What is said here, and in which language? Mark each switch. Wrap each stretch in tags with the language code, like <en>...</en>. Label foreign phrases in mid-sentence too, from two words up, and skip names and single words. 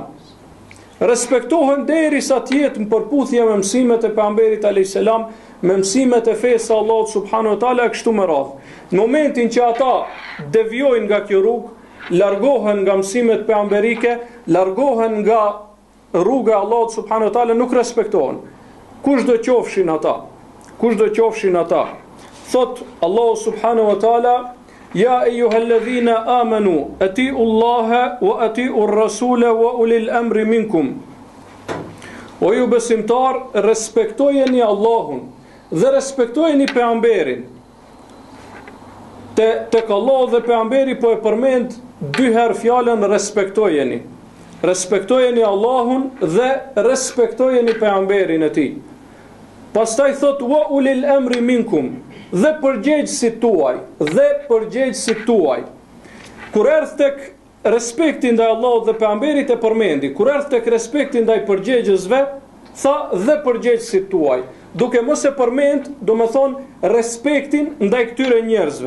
<sq>Respektohen derisa të jetë në përputhje me mësimet e pejgamberit</sq> <ar>عليه السلام,</ar> <sq>me mësimet e fesë së Allahut</sq> <ar>سبحانه وتعالى,</ar> <sq>kështu me radhë. Në momentin që ata devijojnë nga kjo rrugë, largohen nga mësimet pejgamberike, largohen nga rruga e Allahut</sq> <ar>سبحانه وتعالى,</ar> <sq>nuk respektohen. Kush do qofshin ata?</sq> <ar>Thot الله سبحانه وتعالى: يا أيها الذين آمنوا، أطيعوا الله وأطيعوا الرسول وأولي الأمر منكم.</ar> <sq>O ju besimtar, respektojeni Allahun dhe respektojeni pejgamberin. Tek Allahu dhe pejgamberi po e përmend dy herë fjalën respektojeni. Respektojeni Allahun dhe respektojeni pejgamberin e tij. Pastaj thot</sq> <ar>وأولي الأمر منكم,</ar> <sq>dhe përgjegjësit tuaj. Kur erdh tek respekti ndaj Allahut dhe pejgamberit e përmendi, kur erdh tek respekti ndaj përgjegjësve, tha dhe përgjegjësit tuaj, duke mos e përmend, do me thonë respektin ndaj këtyre njerëzve.</sq>